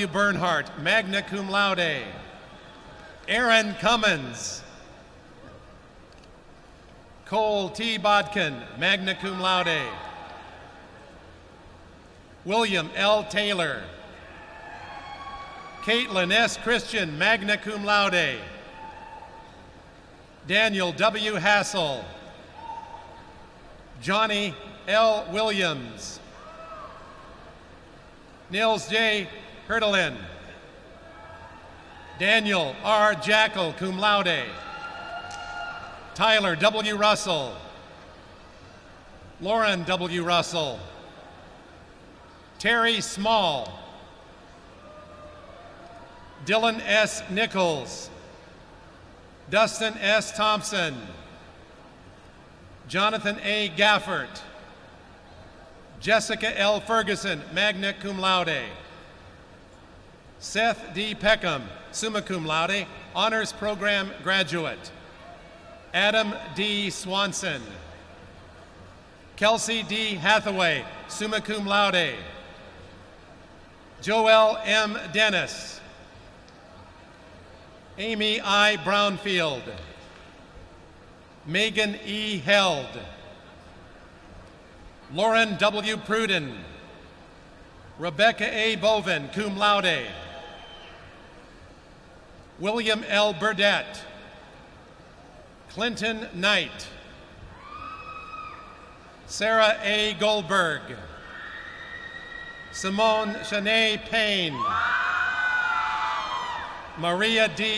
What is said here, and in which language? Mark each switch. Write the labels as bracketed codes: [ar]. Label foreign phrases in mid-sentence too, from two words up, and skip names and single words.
[en] Bernhardt, [la] magna cum laude, [en] Aaron Cummins, Cole T. [la] Bodkin, magna cum laude, [en] William L. Taylor, Caitlin S. Christian, [la] magna cum laude, [en] Daniel W. Hassel, Johnny L. Williams, Nils J. Herdelin, Daniel R. [la] Jackal, cum laude, [en] Tyler W. Russell, Lauren W. Russell, Terry Small, Dylan S. Nichols, Dustin S. Thompson, Jonathan A. Gaffert, Jessica L. Ferguson, [la] magna cum laude, Seth D. Peckham, summa cum laude, [en] honors program graduate, Adam D. Swanson, Kelsey D. [la] Hathaway, summa cum laude, [en] Joel M. Dennis, Amy I. Brownfield, Megan E. Held, Lauren W. Pruden, Rebecca A. [la] Bovin, cum laude, [en] William L. Burdett, Clinton Knight, Sarah A. Goldberg, Simone Shanae Payne, Maria D.